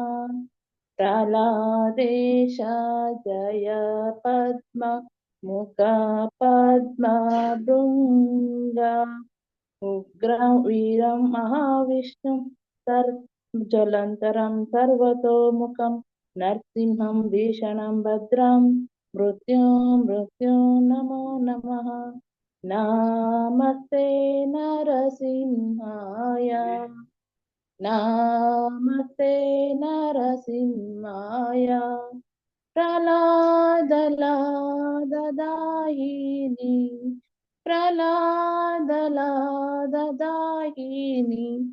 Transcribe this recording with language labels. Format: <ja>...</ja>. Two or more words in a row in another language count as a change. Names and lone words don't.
<sa>ಪ್ರಹ್ಲಾದೇಶ ಜಯ ಪದ್ಮ ಮುಖ ಪದ್ಮ ಭೃಂಗ. ಉಗ್ರ ವೀರಂ ಮಹಾವಿಷ್ಣು ಜ್ವಲಂತರಂ ಸರ್ವತೋಮುಖಂ. ನರಸಿಂಹಂ ಭೀಷಣಂ ಭದ್ರಂ ಮೃತ್ಯು ನಮೋ ನಮಃ. ನಮಸ್ತೆ ನರಸಿಂಹಾಯ, ನಮಸ್ತೆ ನರಸಿಂಹಾಯ. ಪ್ರಹ್ಲಾದಲಾದದಾಯಿನಿ, ಪ್ರಹ್ಲಾದಲಾದದಾಯಿನಿ.</sa>